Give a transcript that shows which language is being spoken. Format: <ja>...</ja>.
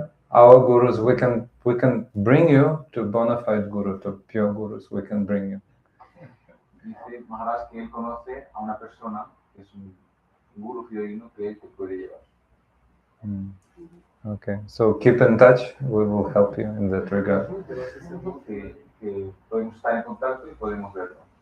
<en>Our gurus, we can bring you to bona fide guru, to pure gurus, we can bring you.</en> <es>Dice Maharaj que él conoce a una persona que es un guru fidedigno que él te puede llevar.</es> <en>Okay, so keep in touch, we will help you in that regard.</en> <es>Que podemos estar en contacto y podemos verlo.</es>